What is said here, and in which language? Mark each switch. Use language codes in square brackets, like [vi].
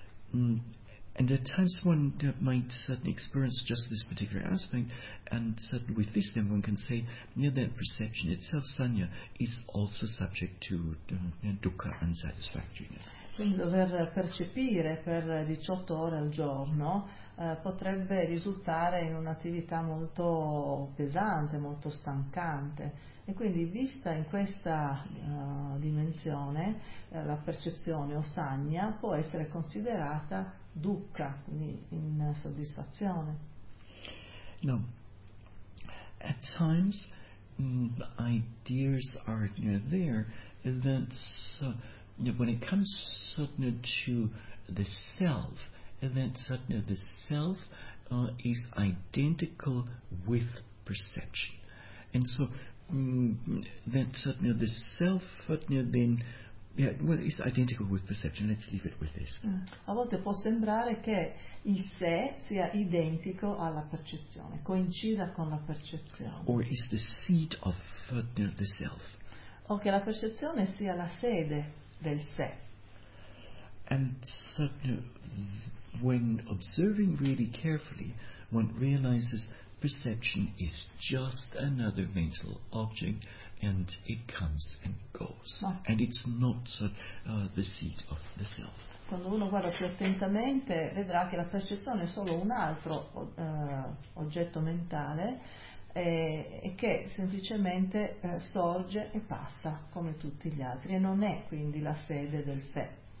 [en] And at times one might suddenly experience just this particular aspect, and suddenly with this then one can say, yeah, that perception itself, sanya, is also subject to dukkha and satisfactoriness. [it] Quindi dover percepire per 18 ore al giorno potrebbe risultare in un'attività molto pesante, molto stancante. E quindi vista in questa dimensione, la percezione o sanya può essere considerata dukkha, quindi insoddisfazione. No. [en] At times, ideas are there that when it comes to the self, and then the self is identical with perception, and so that the self then is identical with perception. Let's leave it with this. [it] A volte può sembrare che il sé sia identico alla percezione, coincida con la percezione. [en] Or is the seat of the self. [it] O che la percezione sia la sede del sé. [en] And so, when observing really carefully, one realizes perception is just another mental object, and it comes and goes. [it] Ma. [en] And it's not the seat of the self. [it] Quando uno guarda più attentamente, vedrà che la percezione è solo un altro oggetto mentale, e che semplicemente sorge e passa come tutti gli altri, e non è quindi la sede del sé.